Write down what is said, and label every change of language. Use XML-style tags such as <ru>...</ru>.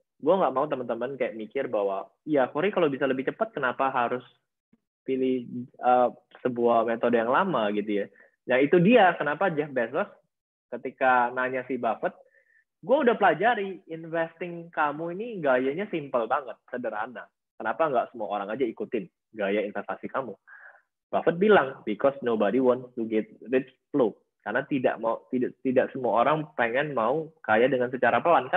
<id>Gue nggak mau teman-teman kayak mikir bahwa, ya Corey kalau bisa lebih cepat, kenapa harus pilih sebuah metode yang lama gitu ya. Nah, itu dia kenapa Jeff Bezos ketika nanya si Buffett, gue udah pelajari investing kamu ini gayanya simple banget, sederhana. Kenapa nggak semua orang aja ikutin gaya investasi kamu?</id> <en>Buffett</en> <id>bilang,</id> <en>because nobody wants to get rich slow.</en> <id>Karena tidak semua orang pengen mau kaya dengan secara pelan.</id>